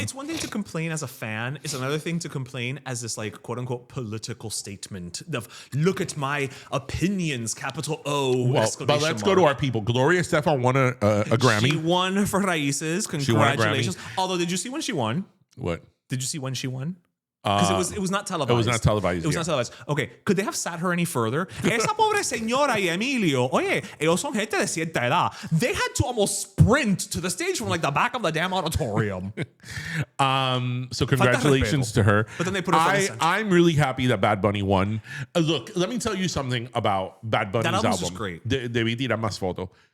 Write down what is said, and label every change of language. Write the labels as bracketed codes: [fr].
[en] It's one thing to complain as a fan. It's another thing to complain as this like quote unquote political statement of look at my opinions, capital O. Well, exclamation but let's mark. go to our people. Gloria Estefan won a Grammy. She won for Raíces. won a Grammy. Congratulations. Although, did you see when she won? What? Did you see when she won? Because it was not televised. It was not televised. It was not televised. Okay, could they have sat her any further? [es] Esa pobre señora y Emilio, oye, ellos son gente de cierta edad. [en] They had to almost sprint to the stage from like the back of the damn auditorium. So congratulations to her. But then they put her front and center. I'm really happy that Bad Bunny won. Look, let me tell you something about Bad Bunny's album's album. just great. [es] Debí tirar más foto.